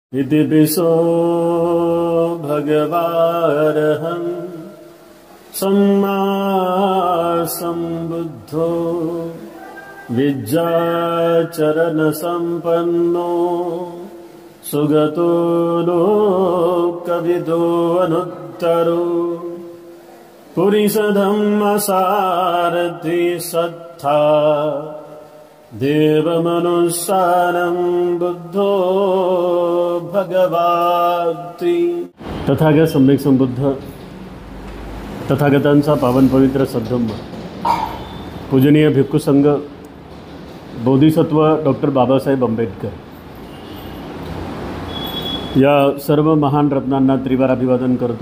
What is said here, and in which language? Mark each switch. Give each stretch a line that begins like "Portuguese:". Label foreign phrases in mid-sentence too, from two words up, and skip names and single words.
Pali: इति पिसो भगवारहं सम्मा सम्बुद्धो विद्याचरणसम्पन्नो सुगतो लोकविदो अनुत्तरो पुरीशधम्मसारथि सत्था देवमनुस्सारं बुद्धो भगवाति।
Marathi: तथागत सम्यक संबुद्ध तथागतांचा पावन पवित्र सद्धम्म पूजनीय भिक्खू संघ बोधिसत्व डॉक्टर बाबासाहेब आंबेडकर या सर्व महान रत्नांना त्रिवार अभिवादन करतो।